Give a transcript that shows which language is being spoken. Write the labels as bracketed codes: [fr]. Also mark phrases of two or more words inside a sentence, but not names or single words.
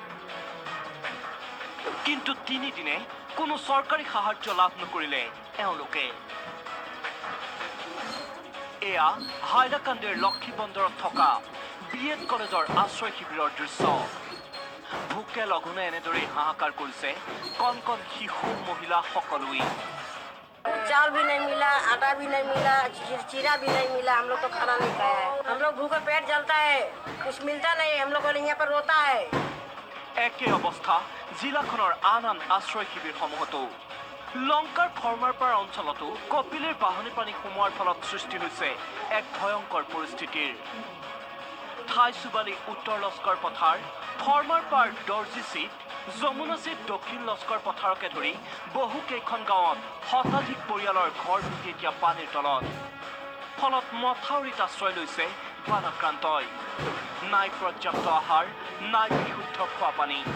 [as] কিন্তু তিনিদিনে কোনো চৰকাৰী সাহায্য লাভ নকৰিলে এওঁলোকে এয়া হাইলাকান্দিৰ লক্ষী বন্দৰত থকা BEd কলেজৰ আশ্ৰয় শিবিৰৰ দৃশ্য ভোকে লঘোণে এনেদৰেই হাহাকাৰ কৰিছে কণ কণ শিশু মহিলা সকলোৱে [hi] चावल भी नहीं मिला आटा भी नहीं मिला चीरा भी नहीं मिला हम लोग तो खाना नहीं खाया है हम लोग भूखा पेट जलता है कुछ मिलता नहीं हम लोग यहाँ पर रोता है [as] একে অৱস্থা জিলাখনৰ আন আন আশ্ৰয় শিবিৰসমূহতো লংকাৰ ফৰ্মাৰপাৰ অঞ্চলতো কপিলীৰ বাঢ়নী পানী সোমোৱাৰ ফলত সৃষ্টি হৈছে এক ভয়ংকৰ পৰিস্থিতিৰ ঠাই চুবালি উত্তৰ লস্কৰ পথাৰ ফৰ্মাৰপাৰ দৰ্জী চিট যমুনা চিট দক্ষিণ লস্কৰ পথাৰকে ধৰি বহু কেইখন গাঁৱত শতাধিক পৰিয়ালৰ ঘৰ ডুবি এতিয়া পানীৰ তলত ফলত মথাউৰিত আশ্ৰয় লৈছে বানাক্ৰান্তই নাই পৰ্যাপ্ত আহাৰ নাই বিশুদ্ধ খোৱা পানী